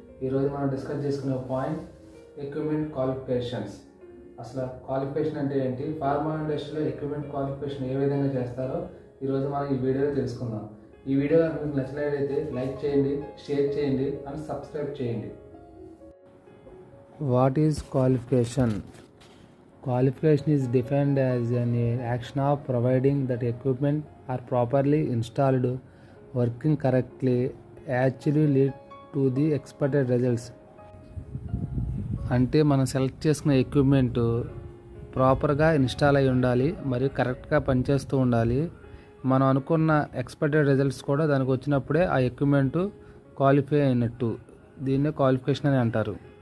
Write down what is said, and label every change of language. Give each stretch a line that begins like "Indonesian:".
Telugu: ఈరోజు మనం డిస్కస్ చేసుకునే పాయింట్ ఎక్విప్మెంట్ క్వాలిఫికేషన్స్. అసలు క్వాలిఫికేషన్ అంటే ఏంటి, ఫార్మా ఇండస్ట్రీలో ఎక్విప్మెంట్ క్వాలిఫికేషన్ ఏ విధంగా చేస్తారో ఈరోజు మనం ఈ వీడియోలో తెలుసుకుందాం. ఈ వీడియో మీకు నచ్చినట్లయితే లైక్ చేయండి, షేర్ చేయండి అండ్ సబ్స్క్రైబ్ చేయండి.
English: What is qualification? Qualification is defined as an action of providing that equipment are properly installed, working correctly, actually lead to the expected results.
Telugu: అంటే మనం సెలెక్ట్ చేసుకున్న ఎక్విప్మెంట్ ప్రాపర్గా install అయి ఉండాలి, మరియు కరెక్ట్గా పనిచేస్తూ ఉండాలి. మనం అనుకున్న ఎక్స్పెక్టెడ్ రిజల్ట్స్ కూడా దానికి వచ్చినప్పుడే ఆ ఎక్విప్మెంట్ క్వాలిఫై అయినట్టు. దీన్నే క్వాలిఫికేషన్ అని అంటారు.